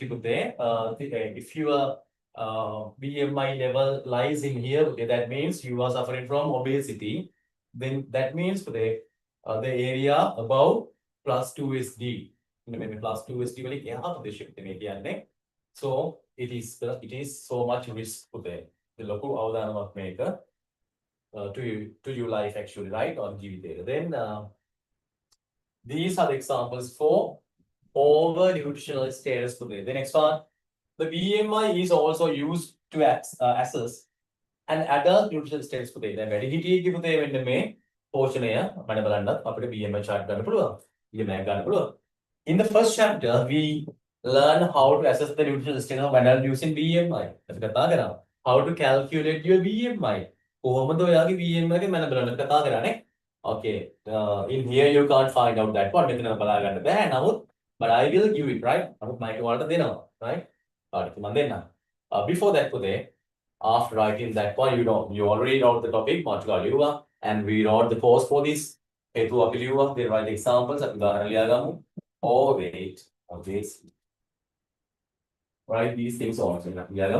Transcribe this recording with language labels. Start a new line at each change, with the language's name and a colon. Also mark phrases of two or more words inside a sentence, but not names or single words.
English: If your BMI level lies in here, that means you are suffering from obesity. Then that means the area above +2 SD. Maybe +2 SD. So it is so much risk there. The local
Sinhala: අවදානමක් මේක
English: to your life actually, right? On GV. Then these are the examples for over nutritional status today. The next one, the BMI is also used to assess an adult nutritional status today. Then very
Sinhala: හිටියේ පුතේ වෙන්න මේ පෝෂණය මම බලන්නත් අපිට BMI chart ගන්න පුළුවන්. BMI ගන්න පුළුවන්.
English: In the first chapter, we Learn how to assess the nutritional status of adult using BMI.
Sinhala: අපි කතා කරා.
English: How to calculate your BMI.
Sinhala: කොහොමද ඔයාගේ BMI එක මම බලන්න කතා කරානේ.
English: Okay. In here you can't find out that one.
Sinhala: මෙතන බලා ගන්න බෑ. නමුත්
English: but I will give it,
Sinhala: right? නමුත් මම ඒක ඔයාලට දෙනවා, right? ඔයාලට මම දෙන්නම්.
English: Before that පුතේ, after writing that one, you already wrote the topic,
Sinhala: මාතෘකාව ලියුවා,
English: and we wrote the post for this.
Sinhala: හේතුව අපි ලියුවා.
English: They write examples.
Sinhala: අපි උදාහරණ ලියා ගමු.
English: Oh wait. Okay. Write these things also together.